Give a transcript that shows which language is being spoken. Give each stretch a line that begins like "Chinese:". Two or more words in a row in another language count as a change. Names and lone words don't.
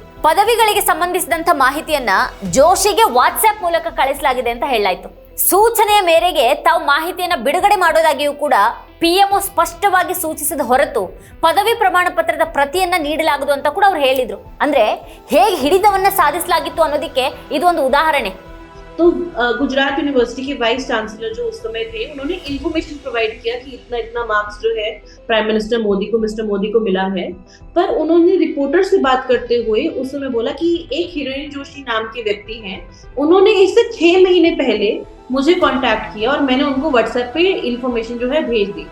Kannada: ಪದವಿಗಳಿಗೆ ಸಂಬಂಧಿಸಿದಂತ ಮಾಹಿತಿಯನ್ನ ಜೋಶಿಗೆ ವಾಟ್ಸ್ಆಪ್ ಮೂಲಕ ಕಳಿಸಲಾಗಿದೆ ಅಂತ ಹೇಳಲಾಯಿತು. ಸೂಚನೆಯ ಮೇರೆಗೆ ತಾವು ಮಾಹಿತಿಯನ್ನ ಬಿಡುಗಡೆ ಮಾಡೋದಾಗಿಯೂ ಕೂಡ PMO ಸ್ಪಷ್ಟವಾಗಿ ಸೂಚಿಸಿದ ಹೊರತು ಪದವಿ ಪ್ರಮಾಣ ಪತ್ರದ ಪ್ರತಿಯನ್ನ ನೀಡಲಾಗದು ಅಂತ ಕೂಡ ಅವ್ರು ಹೇಳಿದ್ರು. ಅಂದ್ರೆ ಹೇಗೆ ಹಿಡಿತವನ್ನ ಸಾಧಿಸಲಾಗಿತ್ತು ಅನ್ನೋದಕ್ಕೆ ಇದು ಒಂದು ಉದಾಹರಣೆ.
Hindi: तो गुजरात यूनिवर्सिटी के
English: vice chancellor
Hindi: जो उस समय थे, उन्होंने
English: information provide
Hindi: किया कि इतना इतना मार्क्स जो है
English: prime minister
Hindi: मोदी को, मिस्टर मोदी को मिला है। पर उन्होंने रिपोर्टर से बात करते हुए उस समय बोला कि एक हिरेन जोशी नाम के व्यक्ति हैं, उन्होंने इससे 6 महीने पहले मुझे कांटेक्ट किया और मैंने उनको व्हाट्सएप पे इंफॉर्मेशन जो है भेज दी।